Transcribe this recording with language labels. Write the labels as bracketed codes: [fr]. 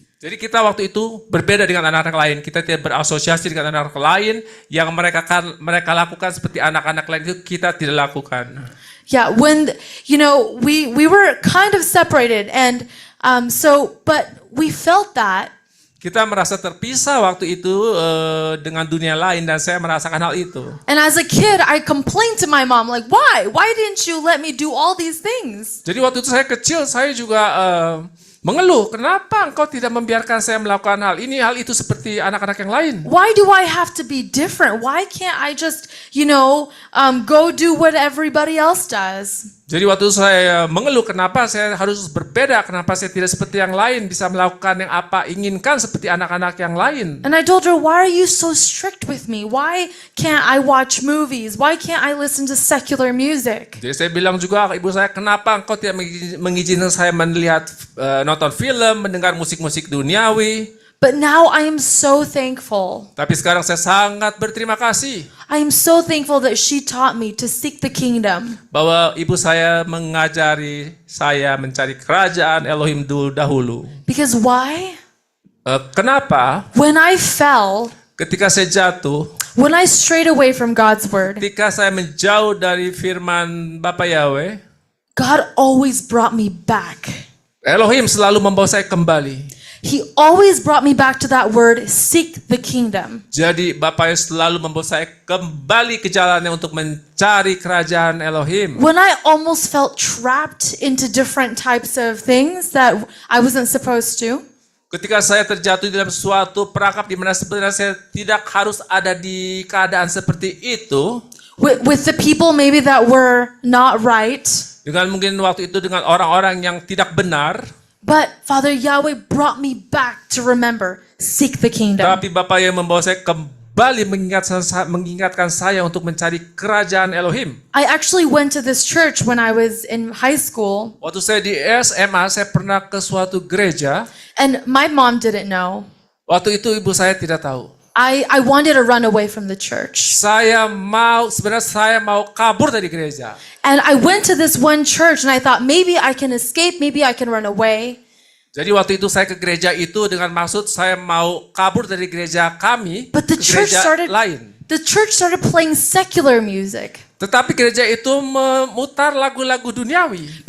[id] Jadi kita waktu itu berbeda dengan anak-anak lain. Kita tidak berasosiasi dengan anak-anak lain yang mereka lakukan seperti anak-anak lain itu kita tidak lakukan. [en] Yeah, when we were kind of separated, and but we felt that. [id] Kita merasa terpisah waktu itu dengan dunia lain dan saya merasakan hal itu. [en] And as a kid, I complained to my mom, like, why? Why didn't you let me do all these things? [id] Jadi waktu itu saya kecil, saya juga mengeluh, kenapa engkau tidak membiarkan saya melakukan hal ini, hal itu seperti anak-anak yang lain? [en] Why do I have to be different? Why can't I just, go do what everybody else does? [id] Jadi waktu saya mengeluh, kenapa saya harus berbeda, kenapa saya tidak seperti yang lain, bisa melakukan yang apa inginkan seperti anak-anak yang lain. [en] And I told her, why are you so strict with me? Why can't I watch movies? Why can't I listen to secular music? [id] Jadi saya bilang juga ke ibu saya, kenapa engkau tidak mengizinkan saya melihat, nonton film, mendengar musik-musik duniawi. [en] But now I am so thankful. [id] Tapi sekarang saya sangat berterima kasih. [en] I am so thankful that she taught me to seek the kingdom. [id] Bahwa ibu saya mengajari saya mencari kerajaan Elohim dahulu. [en] Because why? [id] Kenapa? [en] When I fell, [id] Ketika saya jatuh, [en] when I strayed away from God's word, [id] ketika saya menjauh dari firman Bapa Yahweh, [en] God always brought me back. [id] Elohim selalu membawa saya kembali. [en] He always brought me back to that word, seek the kingdom. [id] Jadi Bapa selalu membawa saya kembali ke jalannya untuk mencari kerajaan Elohim. [en] When I almost felt trapped into different types of things that I wasn't supposed to, [id] Ketika saya terjatuh di dalam suatu perangkap di mana sebenarnya saya tidak harus ada di keadaan seperti itu, [en] with the people maybe that were not right, [id] dengan mungkin waktu itu dengan orang-orang yang tidak benar, [en] but Father Yahweh brought me back to remember, seek the kingdom. [id] tapi Bapa yang membawa saya kembali mengingatkan saya untuk mencari kerajaan Elohim. [en] I actually went to this church when I was in high school, [id] Waktu saya di SMA, saya pernah ke suatu gereja. [en] and my mom didn't know. [id] Waktu itu ibu saya tidak tahu. [en] I wanted to run away from the church. [id] Sebenarnya saya mau kabur dari gereja. [en] And I went to this one church and I thought maybe I can escape, maybe I can run away. [id] Jadi waktu itu saya ke gereja itu dengan maksud saya mau kabur dari gereja kami [en] But the [id] ke [en] church [id] gereja [en] started [id] lain. [en] the church started playing secular music. [id] Tetapi gereja itu memutar lagu-lagu duniawi.